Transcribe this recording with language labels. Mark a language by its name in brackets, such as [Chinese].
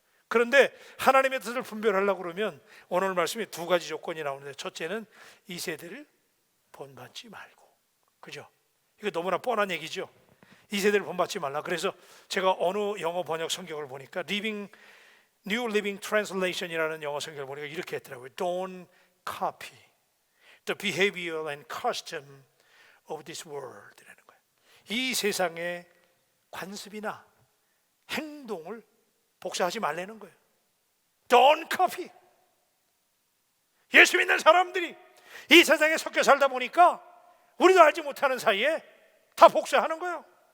[Korean] 그런데 하나님의 뜻을 분별하려고 그러면 오늘 말씀에 두 가지 조건이 나오는데, 첫째는 이 세대를 본받지 말고. 그죠? 이거 너무나 뻔한 얘기죠. 이 세대를 본받지 말라. 그래서 제가 어느 영어 번역 성경을 보니까 New Living Translation이라는 영어 성경을 보니까 이렇게 했더라고요. [English] Don't copy the behavior and custom of this world [Korean] 라는 거예요. 이 세상의 관습이나 행동을 복사하지 말라는 거예요. [English] Don't copy. [Korean] 예수 믿는 사람들이 이 세상에 섞여 살다 보니까 우리도 알지 못하는 사이에 다 복사하는 거예요.